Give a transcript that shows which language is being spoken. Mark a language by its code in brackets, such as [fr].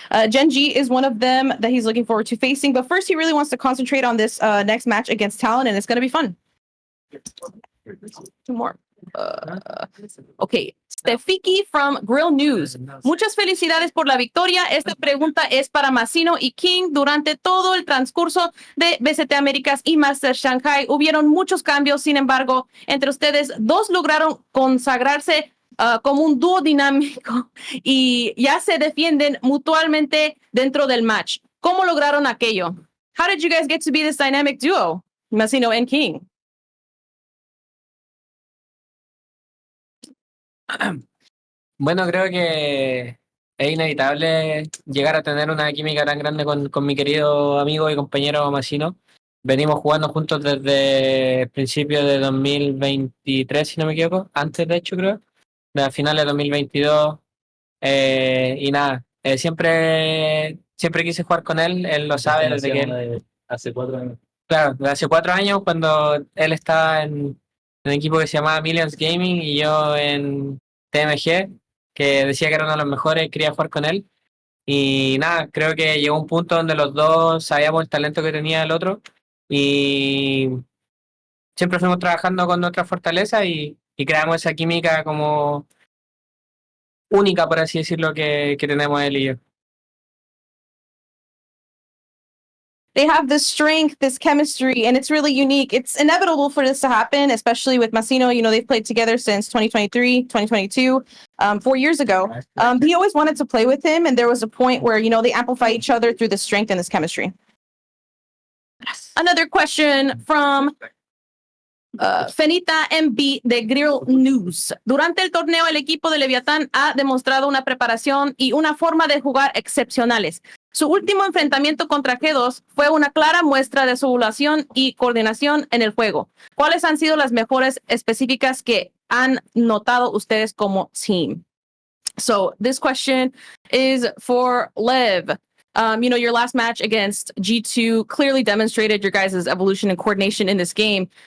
[en] Genji is one of them that he's looking forward to facing, but first he really wants to concentrate on this next match against Talon, and it's going to be fun. Two more. Okay. Stefiki from Grill News. [es] Muchas felicidades por la victoria. Esta pregunta es para Massino y King. Durante todo el transcurso de VCT Américas y Masters Shanghai hubieron muchos cambios. Sin embargo, entre ustedes dos lograron consagrarse como un dúo dinámico y ya se defienden mutuamente dentro del match. ¿Cómo lograron aquello? [en] How did you guys get to be this dynamic duo, Massino and King? [es] Bueno, creo que es inevitable llegar a tener una química tan grande con mi querido amigo y compañero Massino. Venimos jugando juntos desde el principio de 2023, si no me equivoco, antes de hecho creo, de la final de 2022. Y nada, siempre quise jugar con él lo sabe desde que... Hace 4 años. Claro, de hace 4 años cuando él estaba en un equipo que se llamaba Millions Gaming y yo en TMG, que decía que era uno de los mejores, quería jugar con él. Y nada, creo que llegó un punto donde los dos sabíamos el talento que tenía el otro y siempre fuimos trabajando con nuestra fortaleza y creamos esa química como única, por así decirlo, que tenemos él y yo. [en] they have this strength, this chemistry, and it's really unique. It's inevitable for this to happen, especially with Massino. You know, they've played together since 2023, 2022, 4 years ago. He always wanted to play with him, and there was a point where, you know, they amplify each other through the strength and this chemistry. Another question from Fenita MB de Grill News. [es] Durante el torneo, el equipo de Leviatan ha demostrado una preparación y una forma de jugar excepcionales. Su último enfrentamiento contra G2 fue una clara muestra de su evaluación y coordinación en el juego. ¿Cuáles han sido las mejores específicas que han notado ustedes como team? [en] So this question is for Lev. You know, your last match against G2 clearly demonstrated your guys' evolution and coordination in this game.